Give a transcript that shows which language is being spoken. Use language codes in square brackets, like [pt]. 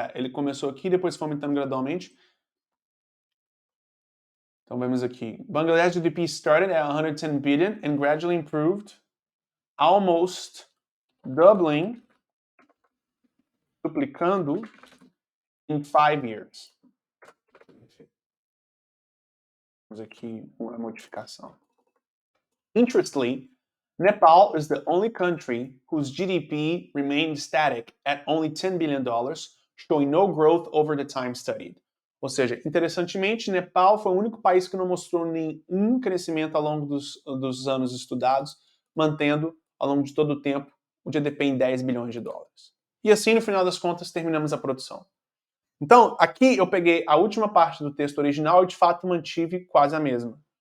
[pt] Ele começou aqui, depois foi aumentando gradualmente. Então, vemos aqui. [en] Bangladesh GDP started at 110 billion and gradually improved, almost doubling, duplicando, in 5 years. [pt] Temos aqui uma modificação. [en] Interestingly, Nepal is the only country whose GDP remained static at only $10 billion, showing no growth over the time studied. [pt] Ou seja, interessantemente, Nepal foi o único país que não mostrou nenhum crescimento ao longo dos anos estudados, mantendo, ao longo de todo o tempo, o GDP em $10 bilhões. E assim, no final das contas, terminamos a produção. Então, aqui eu peguei a última parte do texto original e, de fato, mantive quase a mesma.